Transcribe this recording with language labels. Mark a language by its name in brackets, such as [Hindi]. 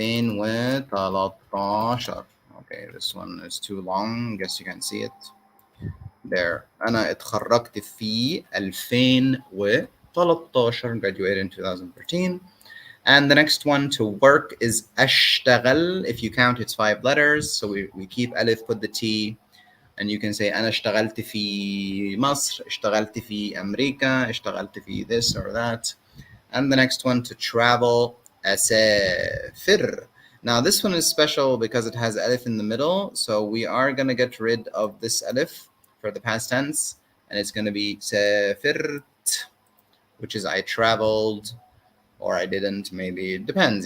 [English] 2013. Okay, this one is too long. Guess you can see it. There. [Arabic] أنا اتخرجت في 2013. [English] Graduated in 2013. And the next one, to work, is أشتغل. If you count, it's 5 letters. So we keep alif, put the T. And you can say [Arabic] أنا اشتغلت في مصر, اشتغلت في [English] أمريكا, اشتغلت في this or that. And the next one, to travel, أسافر. Now this one is special because it has alif in the middle. So we are going to get rid of this alif for the past tense. And it's going to be سافرت, which is I traveled, or I didn't, maybe. It depends.